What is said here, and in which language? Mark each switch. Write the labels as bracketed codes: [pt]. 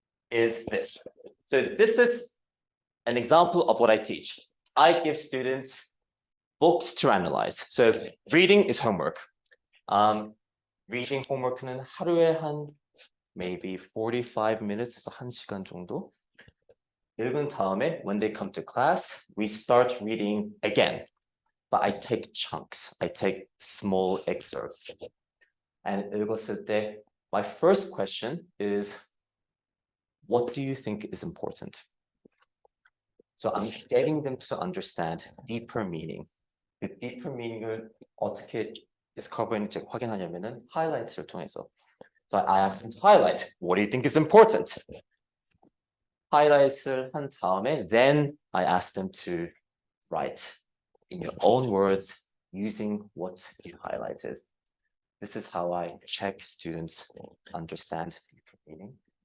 [en] Is this. So this is an example of what I teach. I give students books to analyze. So reading is homework. Reading homework는 [ko] 하루에 한 [en] maybe 45 minutes, [ko] 1시간 정도. 읽은 다음에 [en] when they come to class, we start reading again. But I take chunks. I take small excerpts. And [ko] 읽었을 때, [en] my first question is, what do you think is important? So I'm getting them to understand deeper meaning. [ko] 그 [en] deeper meaning [ko] 을 어떻게 discover했는지 확인하냐면은 highlight를 통해서. [en] So I asked them to highlight. What do you think is important? [ko] highlight을 한 다음에 [en] then I asked them to write in your own words using what you highlighted. This is how I check students understand deeper meaning.